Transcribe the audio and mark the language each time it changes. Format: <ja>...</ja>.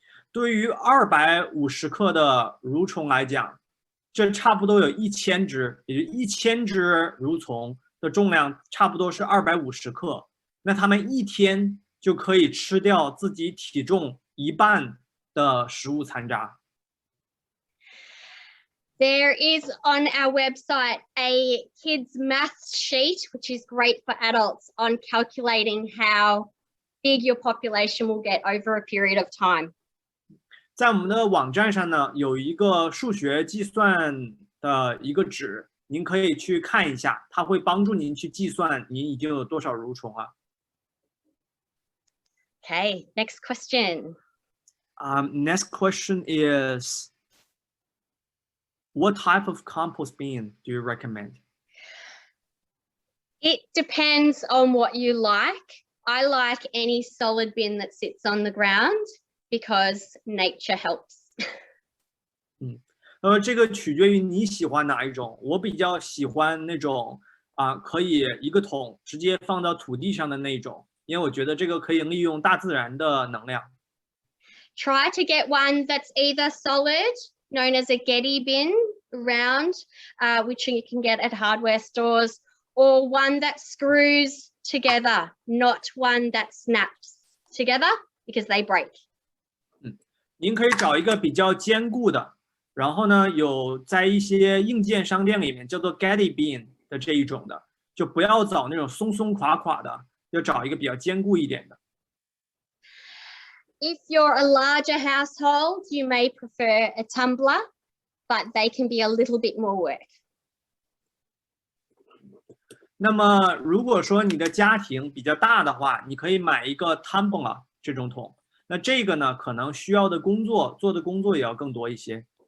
<zh>对于250克的蠕虫来讲，这差不多有1000只，也就1000只蠕虫的重量差不多是250克。那它们一天就可以吃掉自己体重1半的食物残渣。</zh> <en>There is on our website a kids maths sheet, which is great for adults, on calculating how big your population will get over a period of time.</en> <zh>在我们的网站上呢，有一个数学计算的一个纸，您可以去看一下，它会帮助您去计算您已经有多少蠕虫了。</zh> <en>Okay, next question. Next question is, what type of compost bin do you recommend? It depends on what you like. I like any solid bin that sits on the ground because nature helps.</en> <zh>这个取决于你喜欢哪一种。我比较喜欢那种可以一个桶直接放到土地上的那种，因为我觉得这个可以利用大自然的能量。</zh> <en>Try to get one that's either solid, known as a Getty bin, round, which you can get at hardware stores, or one that screws together, not one that snaps together because they break.</en> <zh>您可以找一个比较坚固的，然后呢，有在一些硬件商店里面叫做 Getty bin 的这一种的，就不要找那种松松垮垮的，要找一个比较坚固一点的。</zh> <en>If you're a larger household, you may prefer a tumbler, but they can be a little bit more work.</en> <zh>那么如果说你的家庭比较大的话，你可以买一个 tumbler 这种桶。那这个呢，可能需要的工作做的工作也要更多一些。</zh>